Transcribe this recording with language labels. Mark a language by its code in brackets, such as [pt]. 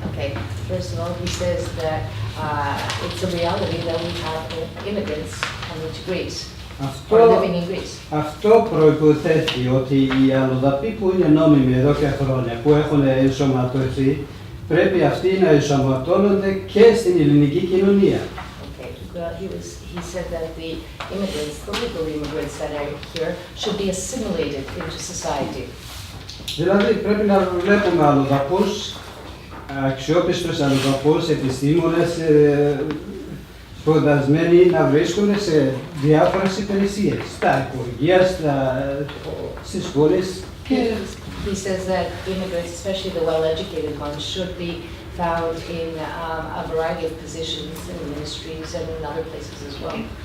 [en] Okay, first of all, he says that it's a reality that we have immigrants coming to Greece or living in Greece. [el] Αυτό προϋποθέτει ότι οι αλλοδαποί που είναι νόμιμοι εδώ και χρόνια, που έχουν ενσωματωθεί, πρέπει αυτοί να ενσωματώνονται και στην ελληνική κοινωνία. [en] Okay, well, he said that the immigrants, the legal immigrants that are here, should be assimilated into society. [el] Δηλαδή πρέπει να βλέπουμε αλλοδαπούς, αξιόπιστους αλλοδαπούς, επιστήμονες, σπουδασμένοι να βρίσκονται σε διάφορες υπηρεσίες, στα υπουργεία, στις σχολές. [en] He says that immigrants, especially the well-educated ones, should be found in a variety of positions in ministries and in other places as well.